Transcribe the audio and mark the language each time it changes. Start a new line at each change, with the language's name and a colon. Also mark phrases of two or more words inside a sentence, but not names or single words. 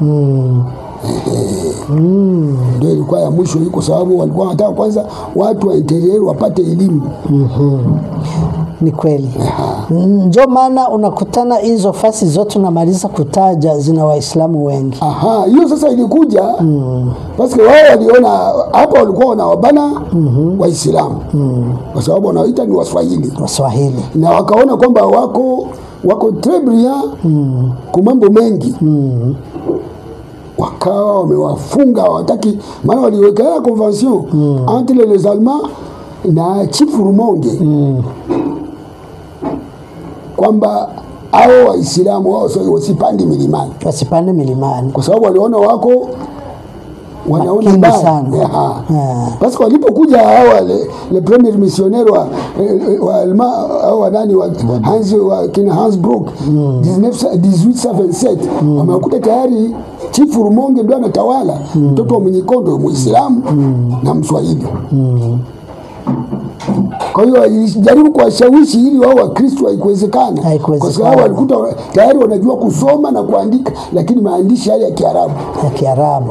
Swahili: Ndio ilikuwa ya mwisho, kwa sababu walikuwa wanataka kwanza watu wa interior wapate elimu. Ni kweli. Ndio maana unakutana hizo fasi zote unamaliza kutaja zina Waislamu wengi. Hiyo sasa ilikuja
French: parce que
Swahili: wao waliona hapa walikuwa wanawabana Waislamu kwa sababu wanaoita ni Waswahili, Waswahili, na wakaona kwamba wako wako
French: très brillant
Swahili: kwa mambo mengi, wakawa wamewafunga, hawataki, maana waliweka
French: convention entre les Allemands
Swahili: na Chief Rumonge kwamba hao Waislamu wao wasipande milimani, kwa sababu waliona wako wanaona mbaya. Basi walipokuja hawa
French: le premier missionnaire
Swahili: wa Allemand au nani wa Hans Brock 1827 wamekuta tayari Chief Rumonge ndio anatawala, mtoto wa Mwenyikondo, Muislamu na Mswahili. Kwa hiyo alijaribu kuwashawishi ili wao Wakristo, haikuwezekana, kwa sababu walikuta tayari wanajua kusoma na kuandika, lakini maandishi yale ya Kiarabu.